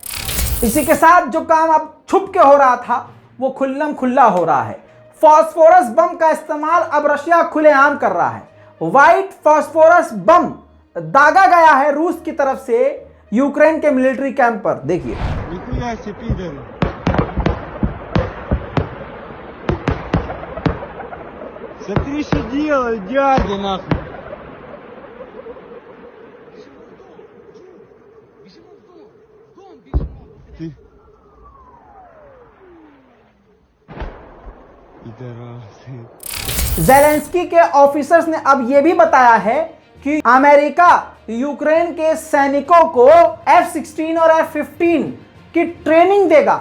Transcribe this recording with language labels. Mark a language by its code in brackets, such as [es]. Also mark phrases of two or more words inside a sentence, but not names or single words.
[hi] इसी के साथ जो काम अब छुप के हो रहा था वो खुल्लम खुल्ला हो रहा है। फास्फोरस बम का इस्तेमाल अब रशिया खुलेआम कर रहा है। [en] white phosphorus [hi] बम दागा गया है रूस की तरफ से यूक्रेन के मिलिट्री कैंप पर। देखिए [ru] Смотри, что делают, дядя, нахуй. Ты... [hi] ज़ेलेंस्की के ऑफिसर्स ने अब यह भी बताया है कि अमेरिका यूक्रेन के सैनिकों को F-16 और F-15 की ट्रेनिंग देगा।